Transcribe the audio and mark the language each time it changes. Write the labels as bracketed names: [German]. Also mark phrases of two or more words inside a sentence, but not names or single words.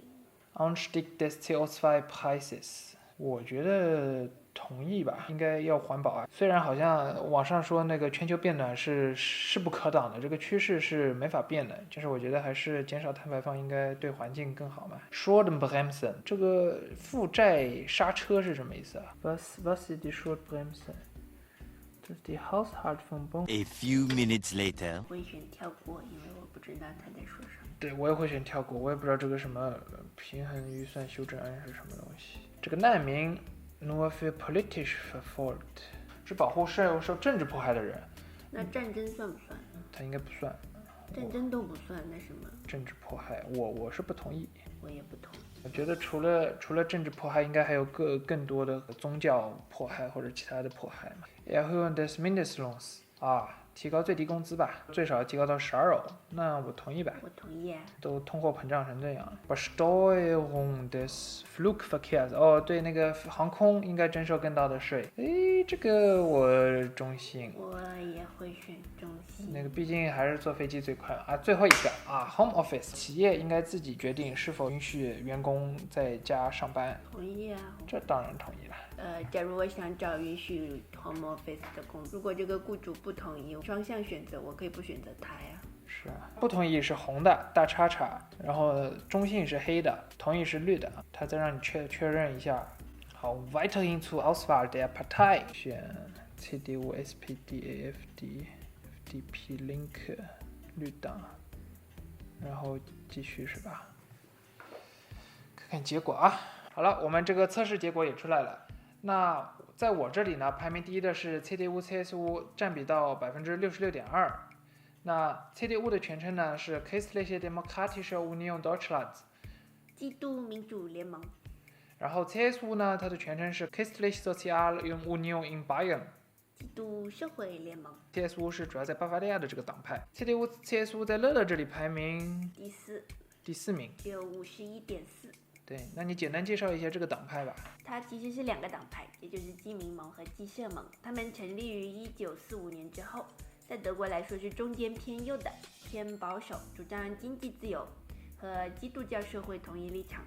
[German] Anstieg des CO2-Preises [Chinese] 我觉得同意吧，应该要环保啊。虽然好像网上说那个全球变暖是势不可挡的，这个趋势是没法变的，就是我觉得还是减少碳排放应该对环境更好嘛。Schuldenbremsen 这个负债刹车是什么意思啊 ？ [German] Was ist die Schuldenbremse？ [Chinese] 这是 [German] die Haushaltsverbund。 [English] A few minutes later， [Chinese] 我会选跳过，因为我不知道他在说什么。对，我也会选跳过，我也不知道这个什么平衡预算修正案是什么东西。这个难民 [German] nur für politisch verfolgt [Chinese] 是保护受政治迫害的人。那战争算不算？他应该不算。战争都不算，那什么？政治迫害，我是不同意。我也不同意。我觉得除了政治迫害，应该还有更多的宗教迫害或者其他的迫害嘛。 [German] Erhöhung des Mindestlohns [Chinese] 提高最低工资吧，最少提高到12欧，那我同意吧。我同意啊。都通货膨胀成这样。 [German] Besteuerung des Flugverkehrs [Chinese] 对那个航空应该征收更大的税。这个我中性。我也会选中性。那个毕竟还是坐飞机最快啊。最后一个 [English] Home Office [Chinese] 企业应该自己决定是否允许员工在家上班。同意啊。这当然同意了。假如我想找允许 [English] home office [Chinese] 的工作，如果这个雇主不同意，双向选择，我可以不选择他呀。是啊，不同意是红的大叉叉，然后中性是黑的，同意是绿的。他再让你确认一下。好 ， [German] weiterhin zur Auswahl der Partei [Chinese] 选 CDU、SPD、AfD、FDP、Linke、绿党，然后继续是吧？看看结果啊。好了，我们这个测试结果也出来了。那在我这里呢，排名第一的是 CDU、CSU，占比到 66.2%。那 CDU 的全称呢是 Christliche Demokratische Union Deutschlands，基督民主联盟。然后 CSU 呢，它的全称是 Christliche Soziale Union in Bayern，基督社会联盟。 CSU 是主要在巴伐利亚的这个党派。CDU、CSU 在乐乐这里排名第四名，只有51.4。对，那你简单介绍一下这个党派吧。它其实是两个党派，也就是基民盟和基社盟。他们成立于1945年之后，在德国来说是中间偏右的，偏保守，主张经济自由和基督教社会统一立场。